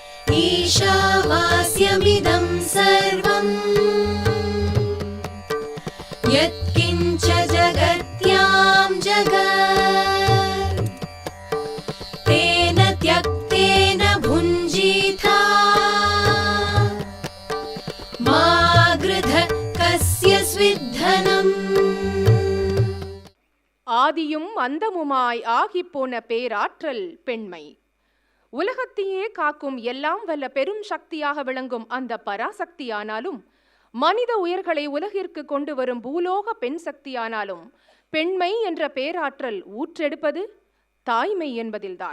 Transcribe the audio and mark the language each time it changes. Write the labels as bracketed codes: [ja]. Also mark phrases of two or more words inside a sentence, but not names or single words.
[sa] ईशावास्यमिदं सर्वम् यत्किञ्च जगत्यां जगत् तेन त्यक्तेन भुञ्जीथा मा गृध कस्य स्विद्धनम्. [ta] ஆதியும் அந்தமுமாய் ஆகிப்போன பேராற்றல் பெண்மை. உலகத்தையே காக்கும் எல்லாம் வல்ல பெரும் சக்தியாக விளங்கும் அந்த பராசக்தியானாலும், மனித உயிர்களை உலகிற்கு கொண்டு வரும் பூலோக பெண் சக்தியானாலும், பெண்மை என்ற பேராற்றல் ஊற்றெடுப்பது தாய்மை என்பதில்தான்.